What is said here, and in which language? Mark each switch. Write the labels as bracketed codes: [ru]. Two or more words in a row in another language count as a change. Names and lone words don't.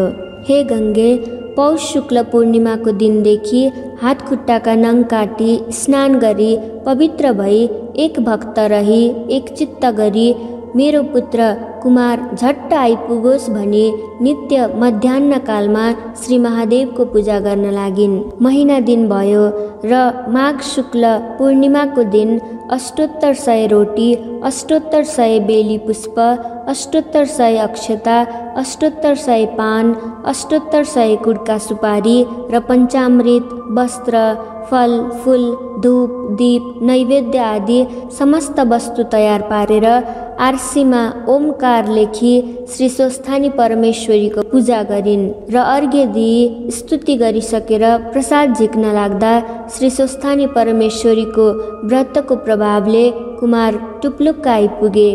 [ne] हे गङ्गे, पौष शुक्ल पूर्णिमाको दिनदेखि हात खुट्टाका नङ काटी स्नान गरी पवित्र भई एक भक्त रही एक चित्त गरी मेरो पुत्र कुमार झट्ट आइपुगोस् भनी नित्य मध्याह्न कालमा श्री महादेवको पूजा गर्न लागिन्। महिना दिन भयो र माघ शुक्ल पूर्णिमाको दिन अष्टोत्तर 100 रोटी, अष्टोत्तर 100 बेली पुष्प, अष्टोत्तर 100 अक्षता, अष्टोत्तर 100 पान, अष्टोत्तर 100 कुड्का सुपारी र पञ्चामृत, वस्त्र, फल फूल, धूप दीप नैवेद्य आदि समस्त वस्तु तयार पारेर आरसीमा ओमकार लेखी श्री स्वस्थानी परमेश्वरीको पूजा गरिन् र अर्घ्य दिई स्तुति गरिसकेर प्रसाद झिक्न लाग्दा श्री स्वस्थानी परमेश्वरीको व्रतको प्रभावले कुमार टुप्लुक्क आइपुगे।